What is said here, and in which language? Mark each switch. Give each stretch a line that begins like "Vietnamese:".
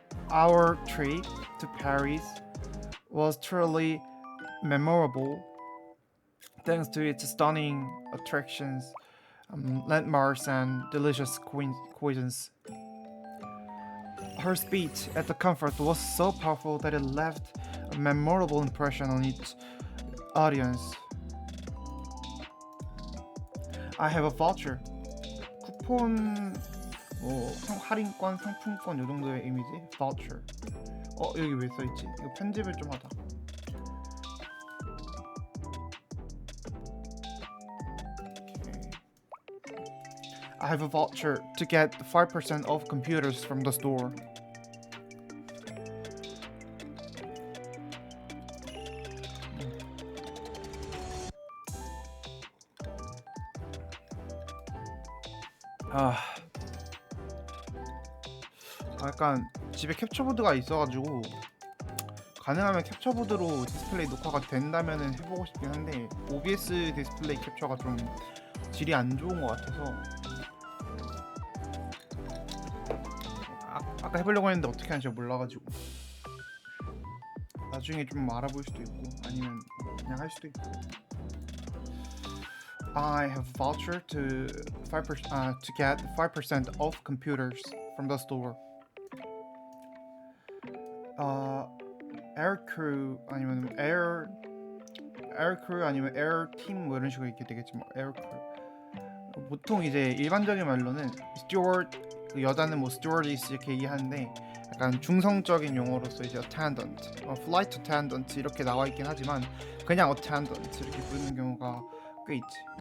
English: Our trip to Paris was truly memorable thanks to its stunning attractions, landmarks and delicious cuisines. Her speech at the conference was so powerful that it left a memorable impression on its audience. I have a voucher.
Korean: 쿠폰, 뭐 할인권, 상품권 요 정도의 이미지. voucher. 여기 왜 써있지? 이거 편집을 좀 하자.
English: Okay. I have a voucher to get 5% off computers from the store.
Korean: 약간 집에 캡처보드가 있어가지고 가능하면 캡처보드로 디스플레이 녹화가 된다면은 해보고 싶긴 한데 OBS 디스플레이 캡처가 좀 질이 안 좋은 것 같아서 아까 해보려고 했는데 어떻게 하는지 몰라가지고 나중에 좀 알아볼 수도 있고 아니면 그냥 할 수도 있고.
English: I have a voucher to get 5% off computers from the store.
Korean: Aircrew 아니면 aircrew 아니면 airteam 뭐 이런 식으로 이렇게 되겠지 뭐 aircrew. 보통 이제 일반적인 말로는 steward 그 여자는 뭐 stewardess 이렇게 얘기하는데 약간 중성적인 용어로서 이제 attendant, flight attendant 이렇게 나와 있긴 하지만 그냥 attendant 이렇게 부르는 경우가 꽤 있지.